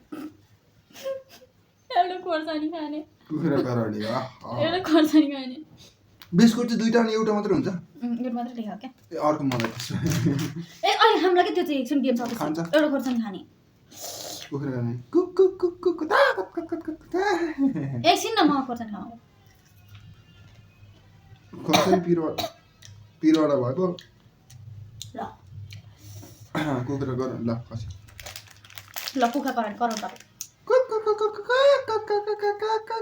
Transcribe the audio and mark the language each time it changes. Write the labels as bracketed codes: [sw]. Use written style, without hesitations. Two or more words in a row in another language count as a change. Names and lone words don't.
[ne] एउटा खोर्सानी खाने कुखुरा कराउने एउटा खोर्सानी खाने बिस्कुट चाहिँ दुईटा अनि एउटा मात्रै हुन्छ यो मात्रै लेखाऊ क्या ए अर्को मलाई त्यसो ए अहिले हामीलाई के त्यो चाहिँ एकछिन गेम सकेपछि खान्छ। एउटा खोर्सानी खाने कुखुरा गर्ने कुक कुक कुक कुक ता कत कत कत कत ता एकछिन न म खोर्सानी खाऊ कसरी पिरोवाला भएको ल कुखुरा गर ल खसी ल कुखुरा कराउनु तपाईँ कुक कुक कुक कुक कुक कुक कुक कुक